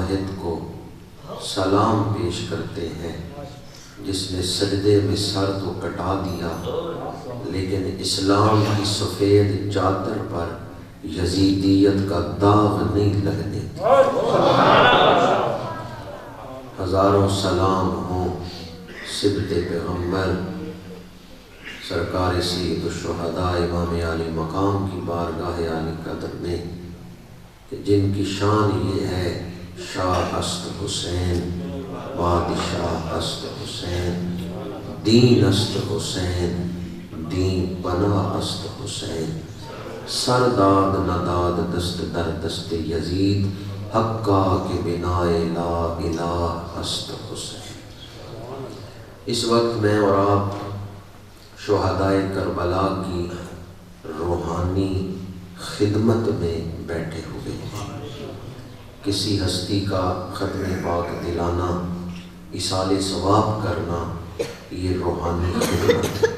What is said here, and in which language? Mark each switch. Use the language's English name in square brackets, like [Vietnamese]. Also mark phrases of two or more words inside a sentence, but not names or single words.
[Urdu] مجاہد کو سلام پیش کرتے ہیں جس نے سجدے میں سر تو کٹا دیا لیکن اسلام کی سفید چادر پر یزیدیت کا داغ نہیں لگنے دیا۔ ہزاروں سلام ہوں سبط پیغمبر سرکار سید الشہداء امام عالی مقام کی بارگاہ عالی قدر میں کہ جن کی شان یہ ہے [Persian] شاہ است حسین، بادشاہ است حسین، دین است حسین، دین پناہ است حسین، سرداد نداد دست در دست یزید، حقا کے بنائے لا الہ است حسین۔ [Urdu] اس وقت میں اور آپ شہدائے کربلا کی روحانی خدمت میں بیٹھے ہوئے ہیں۔ کسی ہستی کا ختم پاک دلانا، ایصال ثواب کرنا، یہ روحانی خدمت ہے۔